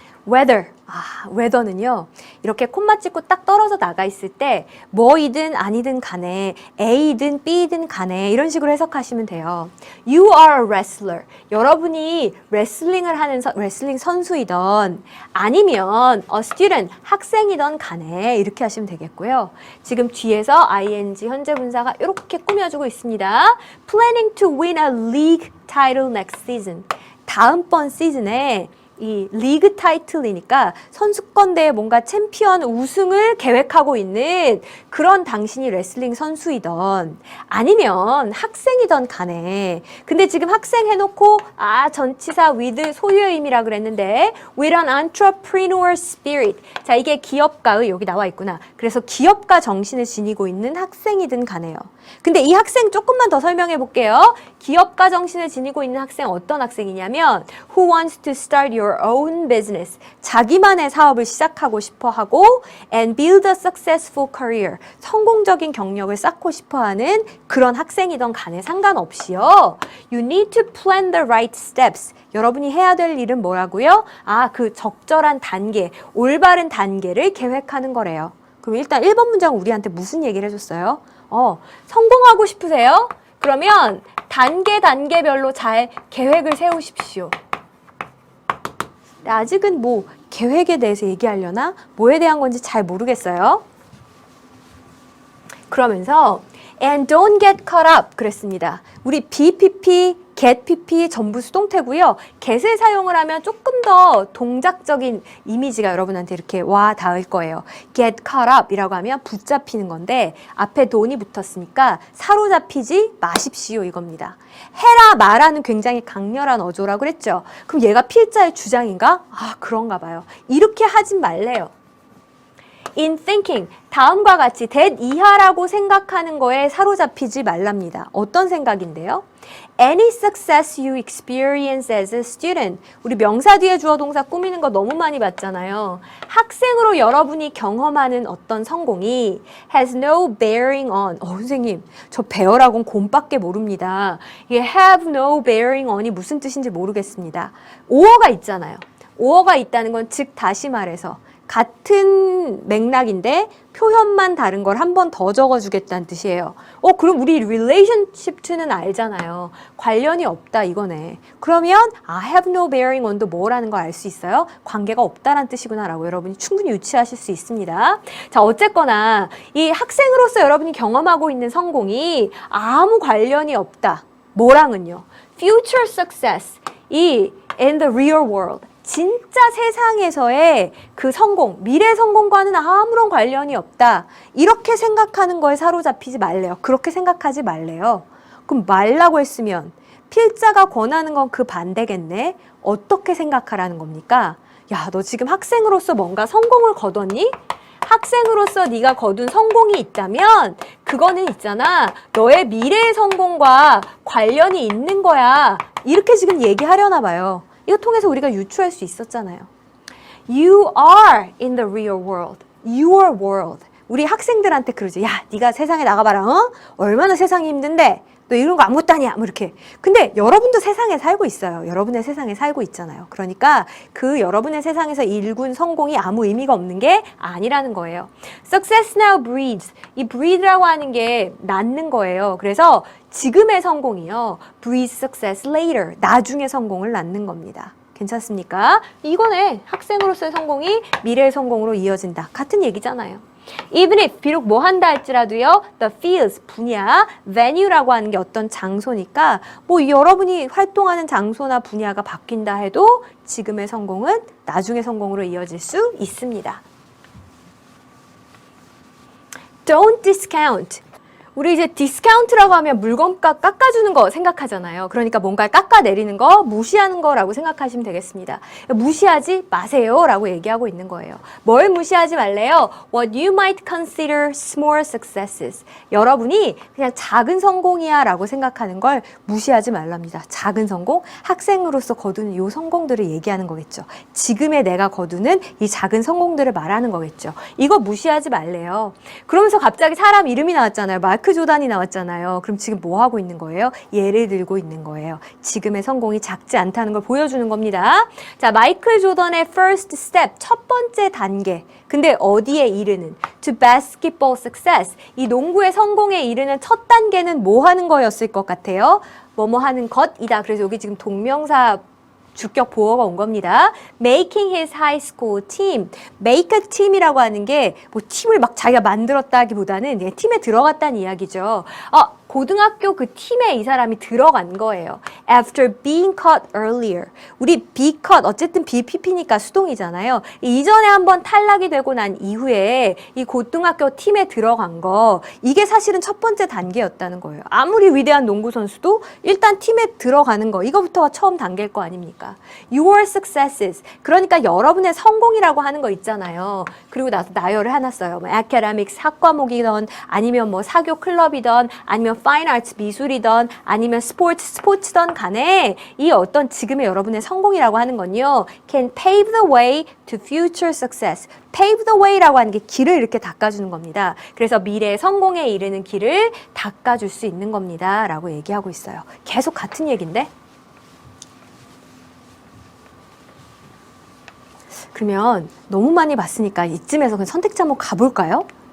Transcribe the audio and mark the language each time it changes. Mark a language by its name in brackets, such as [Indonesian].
[Korean] whether, whether는요, 이렇게 콤마 찍고 딱 떨어져 나가 있을 때 뭐이든 아니든 간에 A든 B든 간에 이런 식으로 해석하시면 돼요. [English] You are a wrestler. [Korean] 여러분이 레슬링을 하는 레슬링 선수이던 아니면 [English] a student, [Korean] 학생이던 간에 이렇게 하시면 되겠고요. 지금 뒤에서 ing 현재 분사가 이렇게 꾸며주고 있습니다. [English] Planning to win a league title next season. [Korean] 다음번 시즌에 이 리그 타이틀이니까 선수권대회 뭔가 챔피언 우승을 계획하고 있는 그런 당신이 레슬링 선수이던 아니면 학생이던 간에 근데 지금 학생 해놓고 전치사 with 소유의 의미라 그랬는데 [English] with an entrepreneur spirit [Korean] 자 이게 기업가의 여기 나와 있구나. 그래서 기업가 정신을 지니고 있는 학생이든 간에요. 근데 이 학생 조금만 더 설명해 볼게요. 기업가 정신을 지니고 있는 학생 어떤 학생이냐면 [English] who wants to start your own business [Korean] 자기만의 사업을 시작하고 싶어 하고 [English] and build a successful career [Korean] 성공적인 경력을 쌓고 싶어 하는 그런 학생이던 간에 상관없이요. [English] You need to plan the right steps [Korean] 여러분이 해야 될 일은 뭐라고요? 그 적절한 단계, 올바른 단계를 계획하는 거래요. 그럼 일단 1번 문장은 우리한테 무슨 얘기를 해줬어요? 성공하고 싶으세요? 그러면 단계별로 잘 계획을 세우십시오. 아직은 뭐 계획에 대해서 얘기하려나? 뭐에 대한 건지 잘 모르겠어요. 그러면서 [English] and don't get caught up [Korean] 그랬습니다. 우리 BPP, get PP 전부 수동태고요. get을 사용을 하면 조금 더 동작적인 이미지가 여러분한테 이렇게 와 닿을 거예요. [English] get caught up [Korean] 이라고 하면 붙잡히는 건데 앞에 don이 붙었으니까 사로잡히지 마십시오 이겁니다. 해라 마라는 굉장히 강렬한 어조라고 그랬죠. 그럼 얘가 필자의 주장인가? 그런가 봐요. 이렇게 하진 말래요. [English] In thinking, [Korean] 다음과 같이 that 이하라고 생각하는 거에 사로잡히지 말랍니다. 어떤 생각인데요? [English] Any success you experience as a student. [Korean] 우리 명사 뒤에 주어 동사 꾸미는 거 너무 많이 봤잖아요. 학생으로 여러분이 경험하는 어떤 성공이 [English] has no bearing on. [Korean] 선생님, 저 bear라고는 곰밖에 모릅니다. 이게 [English] have no bearing on [Korean] 이 무슨 뜻인지 모르겠습니다. 오어가 있잖아요. 오어가 있다는 건 즉 다시 말해서 같은 맥락인데 표현만 다른 걸 한 번 더 적어주겠다는 뜻이에요. 그럼 우리 [English] relationship to [Korean] 는 알잖아요. 관련이 없다 이거네. 그러면 [English] have no bearing on [Korean] 도 뭐라는 걸 알 수 있어요? 관계가 없다라는 뜻이구나 라고 여러분이 충분히 유추하실 수 있습니다. 자 어쨌거나 이 학생으로서 여러분이 경험하고 있는 성공이 아무 관련이 없다. 뭐랑은요? [English] Future success in the real world. [Korean] 진짜 세상에서의 그 성공, 미래 성공과는 아무런 관련이 없다. 이렇게 생각하는 거에 사로잡히지 말래요. 그렇게 생각하지 말래요. 그럼 말라고 했으면 필자가 권하는 건 그 반대겠네. 어떻게 생각하라는 겁니까? 야, 너 지금 학생으로서 뭔가 성공을 거뒀니? 학생으로서 네가 거둔 성공이 있다면 그거는 있잖아. 너의 미래의 성공과 관련이 있는 거야. 이렇게 지금 얘기하려나 봐요. 이거 통해서 우리가 유추할 수 있었잖아요. [English] You are in the real world. Your world. [Korean] 우리 학생들한테 그러죠. 야, 네가 세상에 나가봐라. 얼마나 세상이 힘든데 너 이런 거 아무것도 아니야. 뭐 이렇게. 근데 여러분도 세상에 살고 있어요. 여러분의 세상에 살고 있잖아요. 그러니까 그 여러분의 세상에서 일군 성공이 아무 의미가 없는 게 아니라는 거예요. [English] Success now breeds. [Korean] 이 breed라고 하는 게 낳는 거예요. 그래서 지금의 성공이요. [English] breeds success later. [Korean] 나중에 성공을 낳는 겁니다. 괜찮습니까? 이거네. 학생으로서의 성공이 미래의 성공으로 이어진다. 같은 얘기잖아요. [English] Even if [Korean] 비록 뭐 한다 할지라도요. [English] The fields [Korean] 분야, venue라고 하는 게 어떤 장소니까 뭐 여러분이 활동하는 장소나 분야가 바뀐다 해도 지금의 성공은 나중의 성공으로 이어질 수 있습니다. [English] Don't discount. [Korean] 우리 이제 디스카운트라고 하면 물건값 깎아주는 거 생각하잖아요. 그러니까 뭔가를 깎아내리는 거, 무시하는 거라고 생각하시면 되겠습니다. 무시하지 마세요 라고 얘기하고 있는 거예요. 뭘 무시하지 말래요? [English] What you might consider small successes. [Korean] 여러분이 그냥 작은 성공이야 라고 생각하는 걸 무시하지 말랍니다. 작은 성공, 학생으로서 거두는 이 성공들을 얘기하는 거겠죠. 지금의 내가 거두는 이 작은 성공들을 말하는 거겠죠. 이거 무시하지 말래요. 그러면서 갑자기 사람 이름이 나왔잖아요. 마이클 조단이 나왔잖아요. 그럼 지금 뭐 하고 있는 거예요? 예를 들고 있는 거예요. 지금의 성공이 작지 않다는 걸 보여주는 겁니다. 자, 마이클 조던의 [English] first step, [Korean] 첫 번째 단계. 근데 어디에 이르는? [English] To basketball success. [Korean] 이 농구의 성공에 이르는 첫 단계는 뭐 하는 거였을 것 같아요? 뭐뭐 하는 것이다. 그래서 여기 지금 동명사 주격 보어가 온 겁니다. [English] Making his high school team. [Korean] Make a team이라고 하는 게 뭐 팀을 막 자기가 만들었다기보다는 팀에 들어갔다는 이야기죠. 고등학교 그 팀에 이 사람이 들어간 거예요. [English] After being caught earlier. [Korean] 우리 be caught, 어쨌든 BPP니까 수동이잖아요. 이전에 한번 탈락이 되고 난 이후에 이 고등학교 팀에 들어간 거, 이게 사실은 첫 번째 단계였다는 거예요. 아무리 위대한 농구 선수도 일단 팀에 들어가는 거, 이거부터가 처음 단계일 거 아닙니까? [English] Your successes. [Korean] 그러니까 여러분의 성공이라고 하는 거 있잖아요. 그리고 나서 나열을 해놨어요. 뭐 academics, 학과목이든 아니면 뭐 사교 클럽이든 아니면 fine arts, 미술이든 아니면 스포츠든 간에 이 어떤 지금의 여러분의 성공이라고 하는 건요. [English] can pave the way to future success. [Korean] pave the way라고 하는 게 길을 이렇게 닦아주는 겁니다. 그래서 미래의 성공에 이르는 길을 닦아줄 수 있는 겁니다. 라고 얘기하고 있어요. 계속 같은 얘기인데? 그러면 너무 많이 봤으니까 이쯤에서 그냥 선택지 한번 가볼까요?